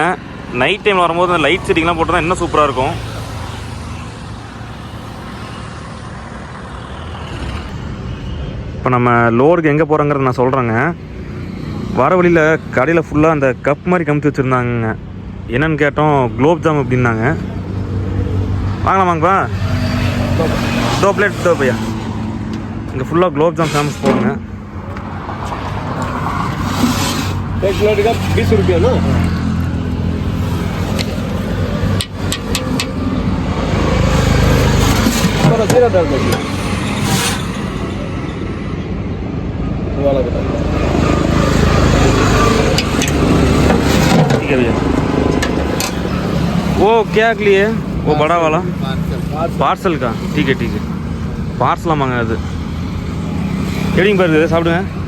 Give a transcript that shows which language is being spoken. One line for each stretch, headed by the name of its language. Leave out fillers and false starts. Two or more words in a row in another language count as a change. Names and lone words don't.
English: night time
Tamil: வரும்போது அந்த
English: light settinglam
Tamil: போட்டோன்னா இன்னும் சூப்பராக இருக்கும். இப்போ நம்ம லோடுக்கு எங்கே போகிறோங்கிறத நான் சொல்கிறேங்க. வர வழியில் கடையில் ஃபுல்லாக அந்த கப் மாதிரி கமுத்தி வச்சுருந்தாங்க. என்னென்னு கேட்டோம், குலோப் ஜாம் அப்படின்னாங்க. வாங்கலாமாங்கப்பா?
Hindi: 2 प्लेट 2 भैया.
Tamil: இங்கே ஃபுல்லாக குலோப் ஜாம் ஃபேமஸ் போடுங்க.
Hindi: 1 प्लेट का 20 रुपया ना. थोड़ा जीरा डाल दो वाला बता. ठीक है भैया. वो क्या के लिए? वो बड़ा वाला पार्सल का. ठीक है ठीक है.
Tamil: பார்சலாக வாங்க. அது எப்படிங்க பாருது, சாப்பிடுங்க.